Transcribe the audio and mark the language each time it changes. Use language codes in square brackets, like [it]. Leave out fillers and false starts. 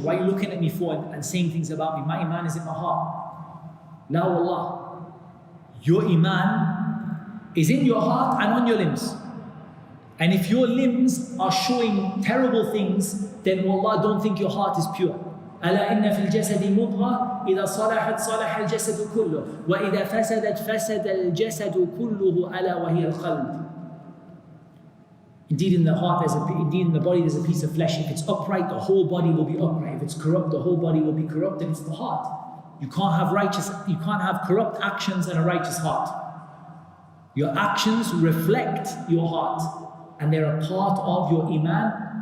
[en] Why are you looking at me for and saying things about me? My iman is in my heart. La wallah. Your iman is in your heart and on your limbs. And if your limbs are showing terrible things, then wallah, don't think your heart is pure. [ar] ألا إن في الجسد مضغة إذا صلحت صلح الجسد كله وإذا فسدت فسد الجسد كله ألا وهي القلب. [en] Indeed, in the heart, indeed in the body, there's a piece of flesh. If it's upright, the whole body will be upright. If it's corrupt, the whole body will be corrupt. And it's the heart. You can't have corrupt actions and a righteous heart. Your actions reflect your heart, and they're a part of your iman.